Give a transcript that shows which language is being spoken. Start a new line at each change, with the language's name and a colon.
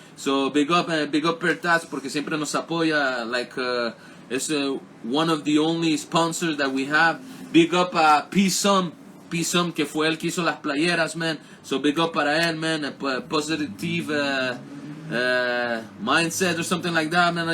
English: So big up
Spanish: Pertas, porque siempre nos apoya.
English: It's one of the only sponsors that we have. Big up
Spanish: a PreedOne, que fue el que hizo las playeras, man.
English: So big up
Spanish: para él,
English: man. Positive mindset or something like that, man.